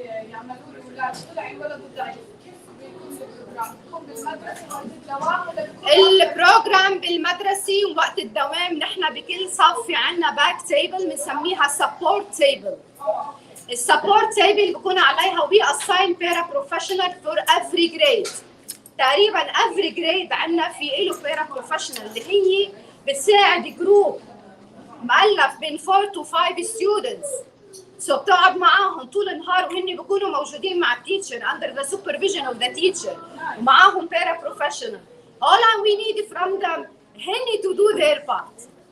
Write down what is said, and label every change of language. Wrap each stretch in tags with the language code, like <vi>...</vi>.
<ar>يعملوا الاولاد طلع الولد ضعيف، كيف بيكون البروجرام؟ بيكون بالمدرسه وقت الدوام ولا بيكون البروجرام بالمدرسة ووقت الدوام نحن بكل صف في عنا باك تيبل بنسميها سبورت تيبل. السبورت تيبل بكون عليها</ar> <en>we assign paraprofessional for every grade.</en> <ar>تقريبا</ar> <en>every grade</en> <ar>عنا في له paraprofessional اللي هي بتساعد جروب مؤلف بين</ar> <en>4 to 5 students.</en> <ar>So بتقعد معاهم طول النهار وهن بيكونوا موجودين مع التيتشر</ar> <en>under the supervision of the teacher</en> <ar>ومعاهم paraprofessional.</ar> <en>All we need from them هن to do their part.</en>